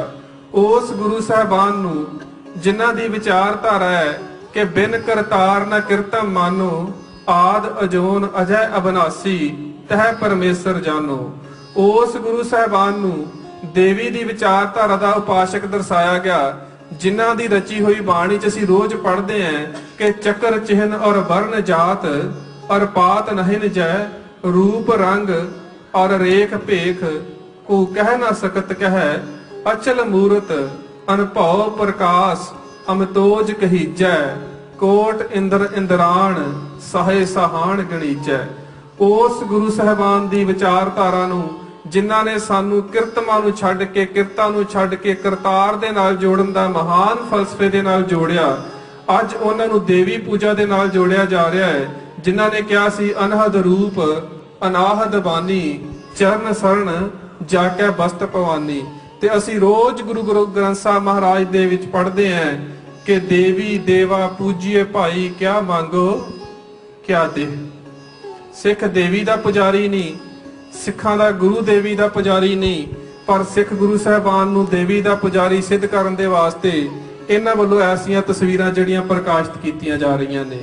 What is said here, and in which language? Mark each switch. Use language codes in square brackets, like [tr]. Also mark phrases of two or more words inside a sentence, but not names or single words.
[pa] ਉਸ ਗੁਰੂ ਸਾਹਿਬਾਨ ਨੂੰ ਜਿਨ੍ਹਾਂ ਦੀ ਵਿਚਾਰਧਾਰਾ ਹੈ ਕਿ [hi] बिन करतार न किरतम मानो, आद अजोन अजै अबनासी तहि परमेसर जानो, [pa] ਉਸ ਗੁਰੂ ਸਾਹਿਬਾਨ ਨੂੰ ਦੇਵੀ ਦੀ ਵਿਚਾਰਧਾਰਾ ਦਾ ਉਪਾਸ਼ਕ ਦਰਸਾਇਆ ਗਿਆ, ਜਿਨ੍ਹਾਂ ਦੀ ਰਚੀ ਹੋਈ ਬਾਣੀ 'ਚ ਅਸੀਂ ਰੋਜ਼ ਪੜ੍ਹਦੇ ਹਾਂ ਕਿ [hi] चक्र चिह्न और वरन जात और पात नहीं जय, रूप रंग और रेख भेख, को कह न सकत कह, अचल मूरत अनभव प्रकाश, अमतोज कहीजै, कोट इंद्र इंद्राण, साहे सहान गणीजै। [pa] ਉਸ ਗੁਰੂ ਸਾਹਿਬਾਨ ਦੀ ਵਿਚਾਰਧਾਰਾ ਨੂੰ ਜਿਨ੍ਹਾਂ ਨੇ ਸਾਨੂੰ ਕਿਰਤਮਾਂ ਨੂੰ ਛੱਡ ਕੇ, ਕਿਰਤਾਂ ਨੂੰ ਛੱਡ ਕੇ ਕਰਤਾਰ ਦੇ ਨਾਲ ਜੋੜਨ ਦਾ ਮਹਾਨ ਫ਼ਲਸਫ਼ੇ ਦੇ ਨਾਲ ਜੋੜਿਆ, ਅੱਜ ਉਨ੍ਹਾਂ ਨੂੰ ਦੇਵੀ ਪੂਜਾ ਦੇ ਨਾਲ ਜੋੜਿਆ ਜਾ ਰਿਹਾ ਹੈ। ਜਿਨ੍ਹਾਂ ਨੇ ਕਿਹਾ ਸੀ [hi] अनहद रूप अनाहद बानी, चरण शरण जाके बस्त भवानी। [pa] ਤੇ ਅਸੀਂ ਰੋਜ਼ ਗੁਰੂ ਗ੍ਰੰਥ ਸਾਹਿਬ ਮਹਾਰਾਜ ਦੇ ਵਿੱਚ ਪੜ੍ਹਦੇ ਹੈਂ ਕਿ [hi] देवी देवा पूजिए भाई, क्या मांगो क्या दे। [pa] ਸਿੱਖ ਦੇਵੀ ਦਾ ਪੁਜਾਰੀ ਨਹੀਂ, ਸਿੱਖਾਂ ਦਾ ਗੁਰੂ ਦੇਵੀ ਦਾ ਪੁਜਾਰੀ ਨਹੀਂ, ਪਰ ਸਿੱਖ ਗੁਰੂ ਸਾਹਿਬਾਨ ਨੂੰ ਦੇਵੀ ਦਾ ਪੁਜਾਰੀ ਸਿੱਧ ਕਰਨ ਦੇ ਵਾਸਤੇ ਇਨ੍ਹਾਂ ਵੱਲੋਂ ਐਸੀਆਂ ਤਸਵੀਰਾਂ ਜਿਹੜੀਆਂ ਪ੍ਰਕਾਸ਼ਿਤ ਕੀਤੀਆਂ ਜਾ ਰਹੀਆਂ ਨੇ।